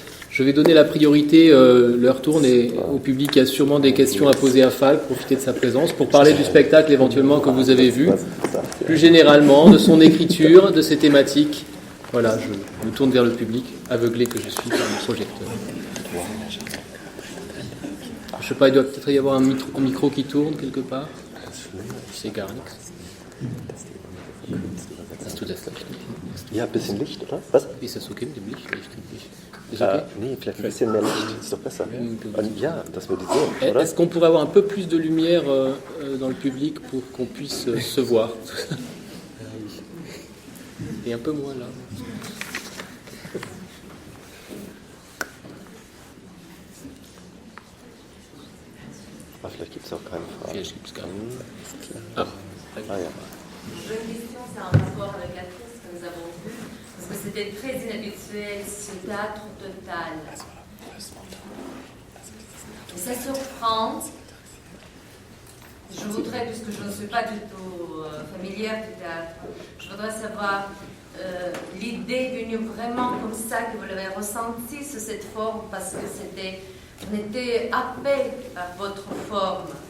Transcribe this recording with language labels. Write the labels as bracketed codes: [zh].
[fr] Je vais donner la priorité, l'heure tourne et au public qui a sûrement des questions à poser à Falk, profiter de sa présence pour parler du spectacle éventuellement que vous avez vu, plus généralement de son écriture, de ses thématiques. Voilà, je me tourne vers le public, aveuglé que je suis par le projecteur. Je ne sais pas, il doit peut-être y avoir un micro qui tourne quelque part. C'est [de] gar nichts. Hast du das Licht? Ja, ein bisschen Licht, oder? Was? Ist das okay mit dem Licht? Ist okay? Nee, vielleicht ein bisschen mehr Licht, ist doch besser. Ja, dass wir die sehen, oder? [fr] Est-ce qu'on pourrait avoir un peu plus de lumière dans le public pour qu'on puisse se voir? Et un peu moins là. [de] Aber vielleicht gibt es auch keine Frage. Vielleicht gibt es gar nicht. Ja. [fr] J'ai une question, c'est un rapport avec la pièce que nous avons vue, parce que c'était très inhabituel, ce théâtre total. Et ça surprend. Je voudrais, puisque je ne suis pas du tout familière du théâtre, je voudrais savoir l'idée venue vraiment comme ça, que vous l'avez ressenti sur cette forme, parce que on était happé par votre forme.